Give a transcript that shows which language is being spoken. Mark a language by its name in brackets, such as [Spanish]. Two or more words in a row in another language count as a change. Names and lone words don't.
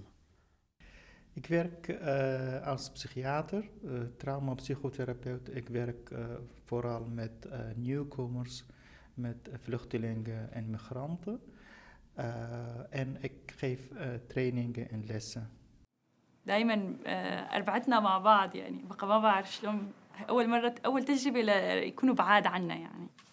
[Dutch] Ik werk als psychiater, traumapsychotherapeut. Ik werk vooral met nieuwkomers, met vluchtelingen en migranten. En ik geef trainingen en lessen. [Arabic] دايما أربعتنا مع بعض يعني بقى ما بعرف شلون أول تجربة يكونوا بعاد عنا يعني.